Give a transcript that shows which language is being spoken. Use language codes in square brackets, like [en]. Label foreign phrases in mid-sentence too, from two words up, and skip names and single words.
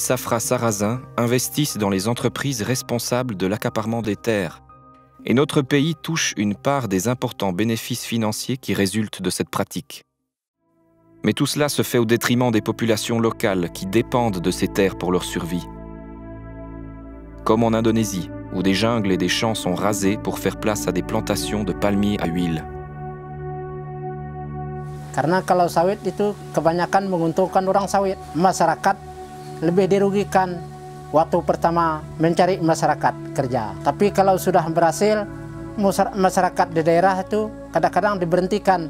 [fr] Safra Sarrazin investissent dans les entreprises responsables de l'accaparement des terres, et notre pays touche une part des importants bénéfices financiers qui résultent de cette pratique. Mais tout cela se fait au détriment des populations locales qui dépendent de ces terres pour leur survie. Comme en Indonésie, où des jungles et des champs sont rasés pour faire place à des plantations de palmiers à huile. [id] Karena kalau sawit itu kebanyakan menguntungkan orang sawit, masyarakat lebih dirugikan waktu pertama mencari masyarakat kerja. Tapi kalau sudah berhasil, masyarakat di daerah itu kadang-kadang diberhentikan.